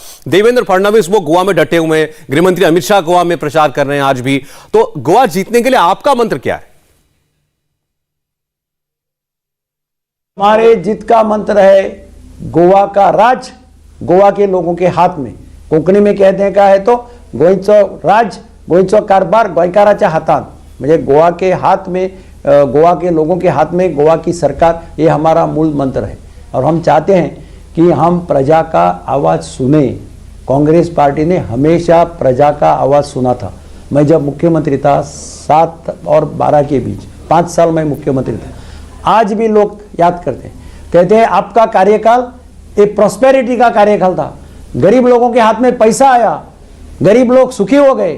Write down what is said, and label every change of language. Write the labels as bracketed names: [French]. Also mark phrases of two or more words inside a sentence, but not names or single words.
[Hindi] देवेंद्र फडणवीस वो गोवा में डटे हुए हैं, गृहमंत्री अमित शाह गोवा में प्रचार कर रहे हैं आज भी। तो गोवा जीतने के लिए आपका मंत्र क्या है? हमारे जीत का मंत्र है गोवा का राज गोवा के लोगों के हाथ में। कोंकणी में कहते हैं क्या है तो [Konkani] गोयचो राज गोयचो कारभार गोयकाराच्या हातात, म्हणजे [Hindi] गोवा के हाथ में, गोवा के लोगों के हाथ में गोवा की सरकार, ये हमारा मूल मंत्र है। और हम चाहते हैं कि हम प्रजा का आवाज सुने, कांग्रेस पार्टी ने हमेशा प्रजा का आवाज सुना था। मैं जब मुख्यमंत्री था 7 और 12 के बीच 5 साल में मुख्यमंत्री था, आज भी लोग याद करते हैं, कहते हैं आपका कार्यकाल एक प्रॉस्पेरिटी का कार्यकाल था, गरीब लोगों के हाथ में पैसा आया, गरीब लोग सुखी हो गए।